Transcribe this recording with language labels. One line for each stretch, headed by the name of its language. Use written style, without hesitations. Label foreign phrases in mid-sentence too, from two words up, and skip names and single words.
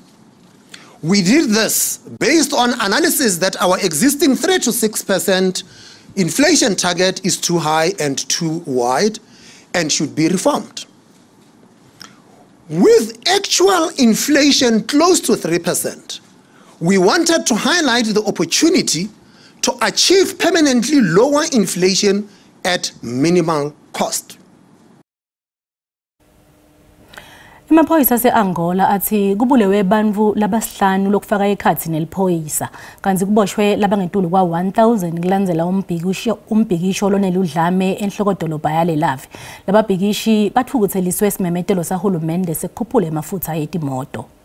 English: We did this based on analysis that our existing 3 to 6% inflation target is too high and too wide and should be reformed. With actual inflation close to 3%, we wanted to highlight the opportunity to achieve permanently lower inflation at minimal cost.
Swati: Amaphoyisa ase-Angola athi kubulewe bantfu labasihlanu lokufaka ekhathi neliphoyisa kanti kuboshwe labangetulu kwa 1000 kulandzela umbhikisho lonele udlame enhlokodolobha yale lave. Lababhikishi bathukutheliswe isimemetelo sahulumende sekukhuphula amafutha etimoto.